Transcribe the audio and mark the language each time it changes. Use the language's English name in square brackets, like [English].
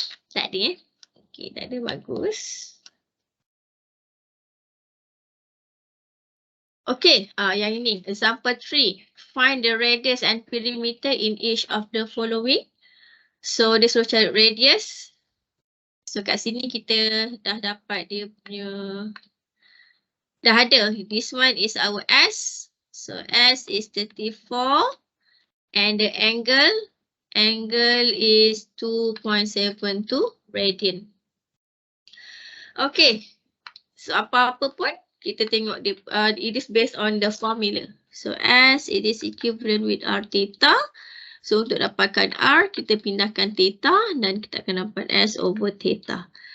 [Malay] Tak ada Okay, tak ada. Bagus. Okay, yang ini. Example 3. [English] Find the radius and perimeter in each of the following. [Malay] So, dia suruh cari radius. So, kat sini kita dah dapat dia punya. Dah ada. [English] This one is our S. So, S is 34. And the angle is 2.72 radian. Okay. So, [Malay] apa-apa pun kita tengok dia, [English] it is based on the formula. So, S, it is equivalent with R theta. [Malay] So untuk dapatkan R, kita pindahkan theta dan kita akan dapat S over theta.